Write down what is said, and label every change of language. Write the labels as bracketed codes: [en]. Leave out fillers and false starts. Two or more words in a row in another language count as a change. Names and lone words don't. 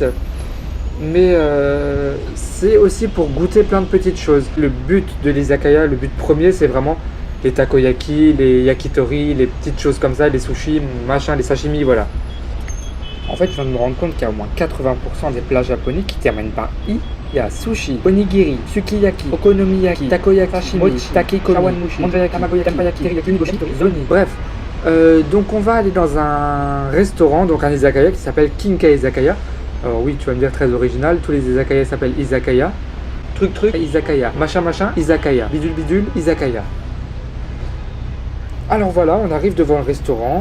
[fr] Mais c'est aussi pour goûter plein de petites choses. Le but de l'izakaya, le but premier, c'est vraiment les takoyaki, les yakitori, les petites choses comme ça, les sushis, machin, les sashimi, voilà. En fait, je viens de me rendre compte qu'il y a au moins 80% des plats japonais qui terminent par i. Il y a sushi, onigiri, sukiyaki, okonomiyaki, takoyaki, sashimi, mochi, takikomi, shawanmushi, monzayaki, tamagoyaki, tempayaki, teriyaki, nigoshi, zoni. Bref, donc on va aller dans un restaurant, donc un izakaya qui s'appelle Kinka Izakaya. Alors oui, tu vas me dire très original, tous les izakaya s'appellent izakaya. Truc truc, izakaya. Machin machin, izakaya. Bidule bidule, izakaya. Alors voilà, on arrive devant le restaurant.